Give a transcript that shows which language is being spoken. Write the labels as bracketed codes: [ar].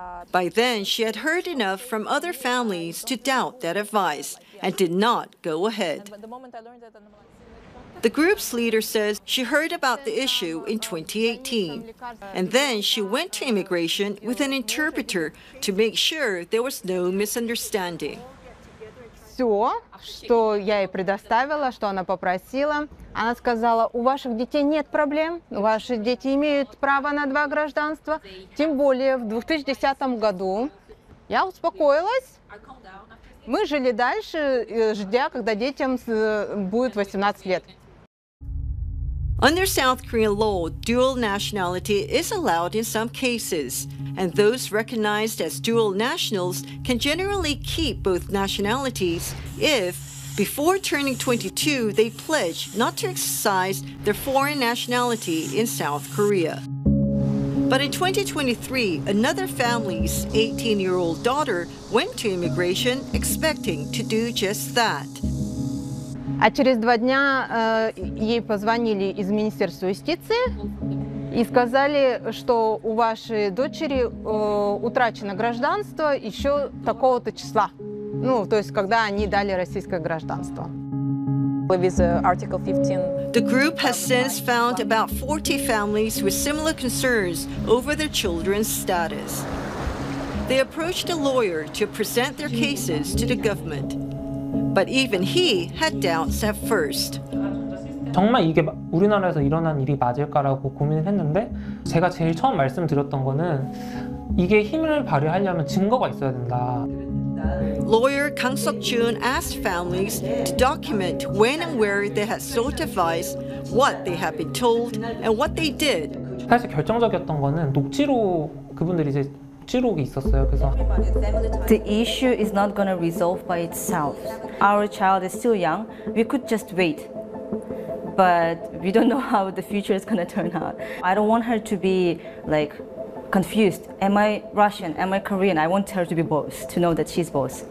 [en] By then, she had heard enough from other families to doubt that advice and did not go ahead. The group's leader says she heard about the issue in 2018, and then she went to immigration with an interpreter to make sure there was no misunderstanding. [ru] Все, что я ей предоставила, что она попросила, она сказала, у ваших детей нет проблем, ваши дети имеют право на два гражданства, тем более в 2010 году. Я успокоилась, мы жили дальше, ждя, когда детям будет 18 лет. [en] Under South Korean law, dual nationality is allowed in some cases, and those recognized as dual nationals can generally keep both nationalities if, before turning 22, they pledge not to exercise their foreign nationality in South Korea. But in 2023, another family's 18-year-old daughter went to immigration expecting to do just that. [ru] А через два дня ей позвонили из Министерства юстиции И сказали, что у вашей дочери утрачено гражданство еще такого-то числа. Ну, то есть, когда они дали российское гражданство. [en] The group has since found about 40 families with similar concerns over their children's status. They approached a lawyer to present their cases to the government. But even he had doubts at first. [ko] 정말 이게 우리나라에서 일어난 일이 맞을까라고 고민을 했는데 제가 제일 처음 말씀드렸던 거는 이게 힘을 발휘하려면 증거가 있어야 된다. [en] Lawyer Kang Seok-jun asked families to document when and where they had sought advice, what they had been told, and what they did. [ko] 사실 결정적이었던 거는 녹취록 그분들이 이제 녹취록이 있었어요. 그래서 [en] The issue is not going to resolve by itself. Our child is still young. We could just wait. But we don't know how the future is going to turn out. I don't want her to be like confused. Am I Russian? Am I Korean? I want her to be both, to know that she's both.